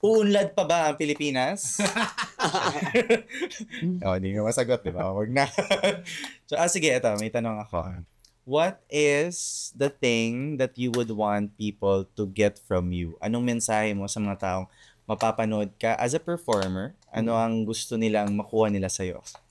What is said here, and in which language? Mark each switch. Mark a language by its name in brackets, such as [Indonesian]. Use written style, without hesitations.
[Filipino] uunlad pa ba ang Pilipinas? Hindi nga masagot, di ba? Huwag na. So, sige, ito, may tanong ako. [English] What is the thing that you would want people to get from you? [Filipino] Anong mensahe mo sa mga taong mapapanood ka [English] as a performer? [Filipino] Ano ang gusto nilang makuha nila sa'yo?